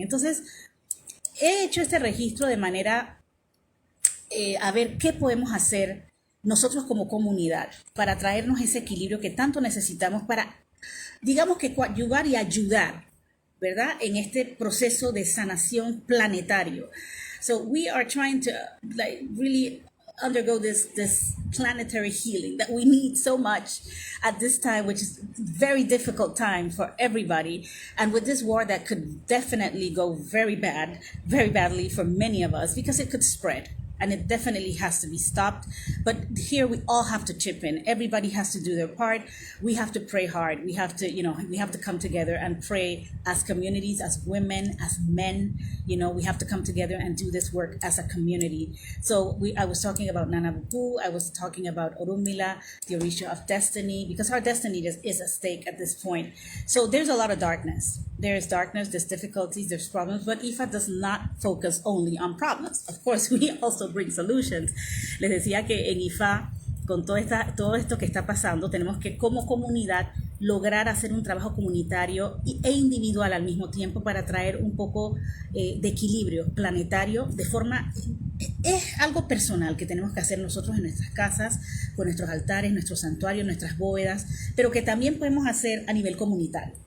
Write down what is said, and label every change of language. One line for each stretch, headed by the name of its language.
Spanish: Entonces, he hecho este registro de manera a ver qué podemos hacer nosotros como comunidad para traernos ese equilibrio que tanto necesitamos para, digamos que coadyuvar y ayudar, ¿verdad?, en este proceso de sanación planetario.
English: So we are trying to really undergo this planetary healing that we need so much at this time, which is a very difficult time for everybody. And with this war that could definitely go very badly for many of us, because it could spread. And it definitely has to be stopped. But here we all have to chip in. Everybody has to do their part. We have to pray hard. We have to come together and pray as communities, as women, as men. We have to come together and do this work as a community. So I was talking about Nana Buku. I was talking about Orunmila, the Orisha of destiny, because our destiny is at stake at this point. So there's a lot of darkness. There's darkness, there's difficulties, there's problems, but Ifa does not focus only on problems. Of course, we also bring solutions.
Spanish: Les decía que en Ifa, con todo esto que está pasando, tenemos que como comunidad lograr hacer un trabajo comunitario e individual al mismo tiempo para traer un poco de equilibrio planetario de forma... Es algo personal que tenemos que hacer nosotros en nuestras casas, con nuestros altares, nuestros santuarios, nuestras bóvedas, pero que también podemos hacer a nivel comunitario.